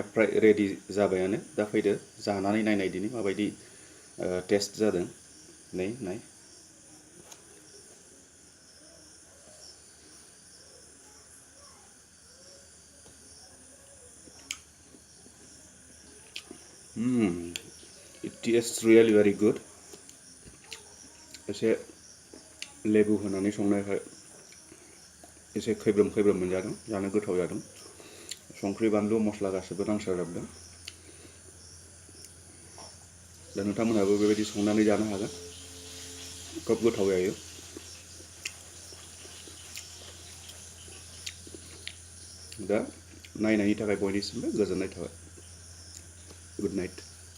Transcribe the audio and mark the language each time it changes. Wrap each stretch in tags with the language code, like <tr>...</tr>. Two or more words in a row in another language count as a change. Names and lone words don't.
<brx>फ्राय रेडि जाबायानो दा फैदो जानानै नायनाय दिनै माबायदि टेस्ट जादों नै नाय</brx> <en>It tastes really very good.</en> <brx>एसे लेबु होनानै संनायखाय एसे खैब्रोम खैब्रोम मोनजादों जानो गोथाव जादों संख्रि बानलु मस्ला गासिबो नांसारजोबदों दा नोंथांमोनहाबो बेबायदि संनानै जानो हागोन खोब गोथाव जायो दा नायनायनि थाखाय बयनिसिमबो गोजोननाय थाबाय</brx> <en>good night</en>